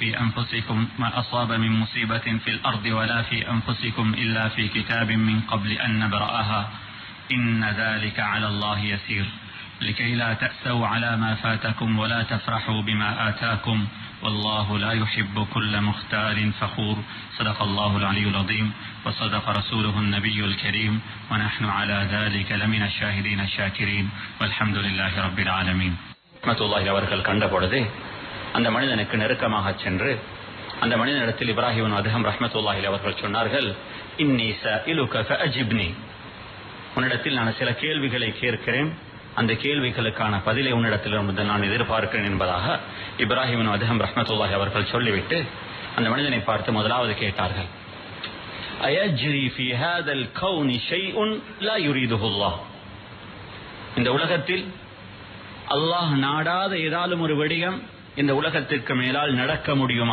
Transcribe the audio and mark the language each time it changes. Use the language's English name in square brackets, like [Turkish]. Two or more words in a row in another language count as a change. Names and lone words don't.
[Arabic] في الأرض ولا في أنفسكم إلا في كتاب من قبل أن نبرأها إن ذلك على الله يسير لكي لا تأسوا على ما فاتكم ولا تفرحوا بما آتاكم والله لا يحب كل مختال فخور صدق الله العلي العظيم وصدق رسوله النبي الكريم ونحن على ذلك لمن الشاهدين الشاكرين والحمد لله رب العالمين. [Tamil] ரஹ்மத்துல்லாஹி அவர்கள் கண்ட பொழுது அந்த மனிதனுக்கு நெருக்கமாக சென்று அந்த மனிதனிடத்தில் இப்ராஹிம் அதஹம் ரஹ்மத்துல்லாஹி அவர்கள் சொன்னார்கள், [Arabic] إني سائلك فأجبني, [Tamil] உன்னிடத்தில் நான் சில கேள்விகளை கேட்கிறேன், அந்த கேள்விகளுக்கான பதிலை உன்னிடத்தில் நான் எதிர்பார்க்கிறேன் என்பதாக இப்ராஹிம் அதஹம் ரஹ்மத்துல்லாஹி அவர்கள் சொல்லிவிட்டு அந்த மனிதனை பார்த்து முதலாவது கேட்டார்கள், [Arabic] أيجري في هذا الكون شيء لا يريده الله, [Tamil] இந்த உலகத்தில் அல்லாஹ் நாடாத ஏதாலும் ஒரு விடயம் இந்த உலகத்திற்கு மேலால் நடக்க முடியுமா?